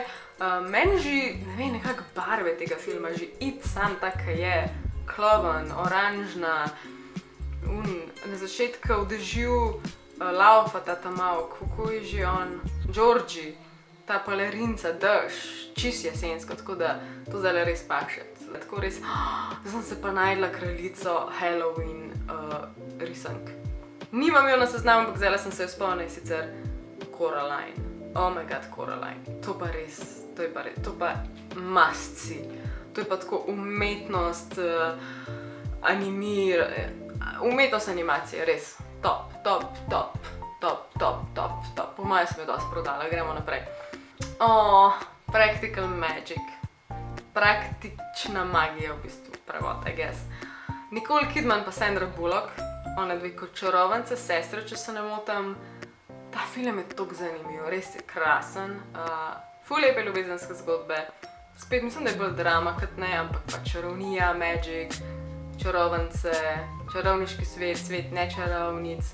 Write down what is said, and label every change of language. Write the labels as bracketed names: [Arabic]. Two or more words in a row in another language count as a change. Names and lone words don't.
[Slovenian] Meni že, ne vem, nekako barve tega filma, že It sam tak je, kloven, oranžna, na začetku v dežju laufa ta mal, kako je že on, Georgie, ta palerinca, dež, čist jesensko, tako da to zdaj res paše. Tako res, zdaj sem se pa najdla kraljico Halloween risank. Nimam jo na seznamu, ampak zdaj sem se jo spomnila, sicer Coraline. [English] Oh my god, [Slovenian] Coraline. To pa res, to pa [English] must see. [Slovenian] To je pa tako umetnost, umetnost animacije, res. Top. Po moje sem jo dosti prodala, gremo naprej. Practical Magic. Praktična magija v bistvu, prevod, [English] I guess. [Slovenian] Nicole Kidman pa Sandra Bullock, ona dve kot čarovnice, sestre, če se ne motim. Ta film je toliko zanimiv, res je krasen. Ful lepe ljubezenske zgodbe. Spet mislim, da je bolj drama kot ne, ampak pa čarovnija, magic, čarovnice, čarovniški svet nečarovnic.